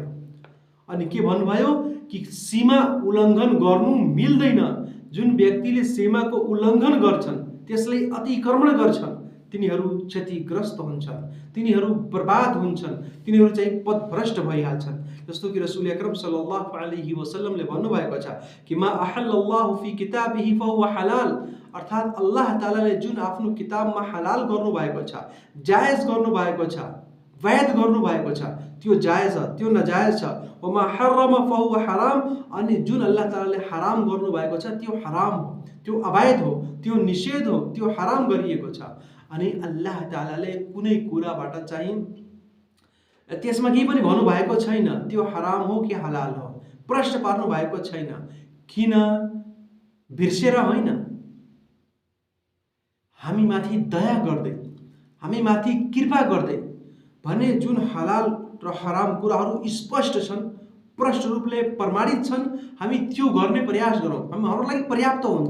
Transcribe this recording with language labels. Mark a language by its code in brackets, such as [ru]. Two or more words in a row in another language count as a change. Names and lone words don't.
[ne] अनि के भन्नुभयो कि सीमा उल्लङ्घन गर्नु मिल्दैन। जुन व्यक्तिले सीमाको उल्लङ्घन गर्छन्, त्यसलाई अतिक्रमण गर्छन्, तिनीहरू क्षतिग्रस्त हुन्छन्, तिनीहरू बर्बाद हुन्छन्, तिनीहरू चाहिँ पथभ्रष्ट भइहाल्छन्। जस्तो कि [ar] رسول أكرم صلى الله عليه وسلم [ne] भन्नुभएको छ कि [ar] ما أحل الله في كتابه فهو حلال, [ne] अर्थात् अल्लाह तालाले जुन आफ्नो किताबमा हलाल गर्नुभएको छ, जायज गर्नुभएको छ, वैध गर्नुभएको छ, त्यो जायज छ, त्यो नजायज छ। [ar] وما حرم فهو حرام, [ne] अनि जुन अल्लाह तालाले हराम गर्नुभएको छ त्यो हराम हो, त्यो अवैध हो, त्यो निषेध हो, त्यो हराम गरिएको छ। अनि अल्लाह तालाले कुनै कुराबाट चाहिँ त्यसमा केही पनि भन्नुभएको छैन, त्यो हराम हो कि हलाल हो, प्रश्न पार्नु भएको छैन। किन? बिर्सेर होइन, हामी माथि दया गर्दै, हामी माथि कृपा गर्दै भने जुन हलाल र हराम कुराहरू स्पष्ट छन्, प्रष्ट रूपले प्रमाणित छन्, हामी त्यो गर्ने प्रयास गरौँ, हाम्रो लागि पर्याप्त हुन्छ।